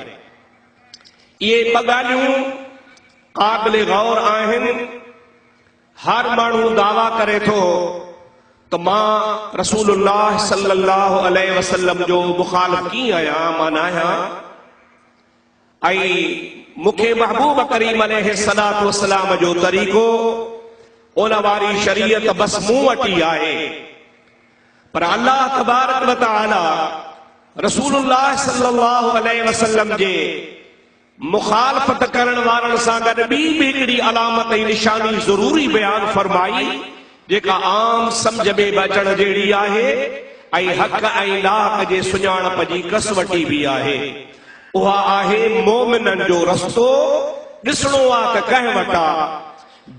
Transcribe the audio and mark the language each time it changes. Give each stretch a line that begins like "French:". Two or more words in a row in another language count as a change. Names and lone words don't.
Sindhi: ये ॿ ॻाल्हियूं क़ाबिल गौर आहिनि हर माण्हू दावा करे थो त मां रसूलुल्लाह
Arabic: صلى الله عليه وسلم
Sindhi: जो मुखालिफ कीअं आहियां, मां न आहियां। ऐं मूंखे महबूब करीम
Arabic: عليه الصلاة والسلام
Sindhi: जो तरीक़ो उन वारी शरीयत बस मूं वटि आहे। पर
Arabic: الله تبارك وتعالى
Sindhi: रसूलुल्लाह
Arabic: صلى الله عليه وسلم
Sindhi: जे मुखालफत करण वारनि सां गॾु ॿी बि हिकिड़ी अलामत ऐं निशानी ज़रूरी बयान फरमाई, जेका आम सम्झ में अचण जहिड़ी आहे ऐं हक़ ऐं नाहक जे सुञाणप जी कसवटी बि आहे। उहा आहे मोमिननि जो रस्तो ॾिसणो आहे त कंहिं वटि आहे।